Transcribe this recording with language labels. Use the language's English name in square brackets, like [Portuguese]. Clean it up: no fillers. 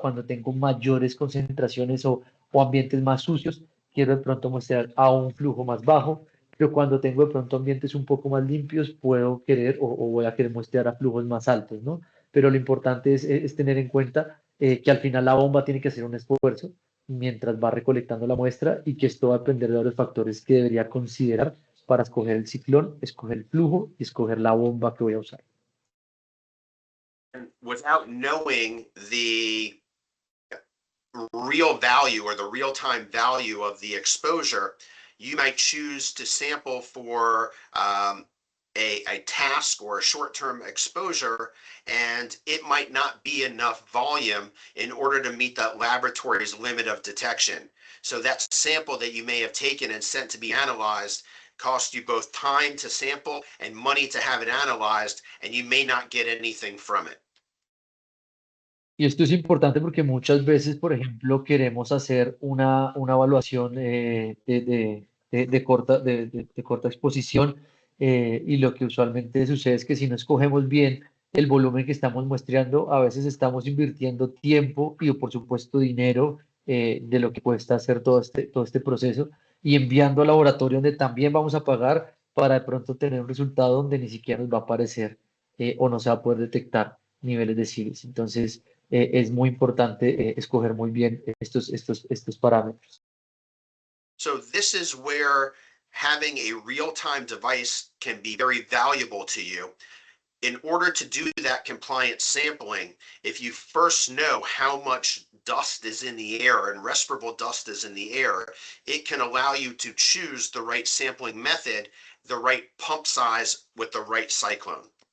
[Spanish] Cuando tengo mayores concentraciones o ambientes más sucios, quiero de pronto muestrear a un flujo más bajo, pero cuando tengo de pronto ambientes un poco más limpios, puedo querer o voy a querer muestrear a flujos más altos, ¿no? Pero lo importante es tener en cuenta que al final la bomba tiene que hacer un esfuerzo mientras va recolectando la muestra y que esto va a depender de varios factores que debería considerar para escoger el ciclón, escoger el flujo y escoger la bomba que voy a usar. [English] Without knowing the real value or the real-time value of the exposure, you might choose to sample for a task or a short-term exposure, and it might not be enough volume in order to meet that laboratory's limit of detection. So that sample that you may have taken and sent to be analyzed cost you both time to sample and money to have it analyzed, and you may not get anything from it. [Spanish] Y esto es importante porque muchas veces, por ejemplo, queremos hacer una evaluación de corta exposición y lo que usualmente sucede es que si no escogemos bien el volumen que estamos muestreando, a veces estamos invirtiendo tiempo y, por supuesto, dinero de lo que cuesta hacer todo este proceso y enviando al laboratorio donde también vamos a pagar para de pronto tener un resultado donde ni siquiera nos va a aparecer o no se va a poder detectar niveles de CIVIS. Entonces, es muy importante escoger muy bien estos parámetros. [English] So this is where having a real-time device can be very valuable to you. In order to do that compliant sampling, if you first know how much dust is in the air and respirable dust is in the air, it can allow you to choose the right sampling method, the right pump size with the right cyclone.